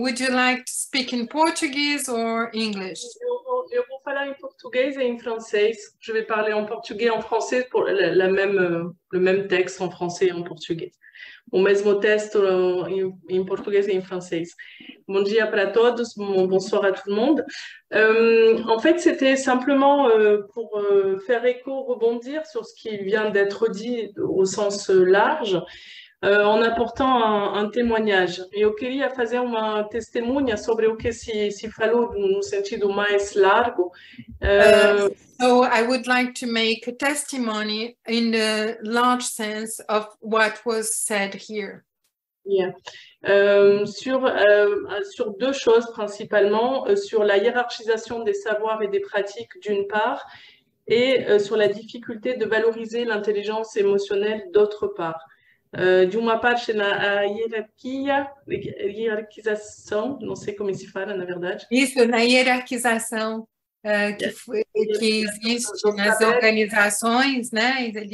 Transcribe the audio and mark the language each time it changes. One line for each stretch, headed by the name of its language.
English: Would you like to speak in Portuguese or English?
Portuguese: Eu vou falar em português
French: et en français. Je vais parler en portugais et en français pour le même texte en français et en português.
Portuguese: O mesmo texto em português e em francês. Bom dia para todos,
French: bonsoir à tout le monde. En fait, c'était simplement pour faire écho, rebondir sur ce qui vient d'être dit au sens large, en apportant
Portuguese: um
French: témoignage.
Portuguese: Eu queria fazer uma testemunha sobre o que se falou no sentido mais largo.
English: So I would like to make a testimony in the large sense of what was said here. Yeah.
French: Sur deux choses principalement, sur la hiérarchisation des savoirs et des pratiques d'une part, et sur la difficulté de valoriser l'intelligence émotionnelle d'autre part.
Portuguese: De uma parte na hierarquização, não sei como se fala na verdade. Isso, na hierarquização que existe nas organizações, né?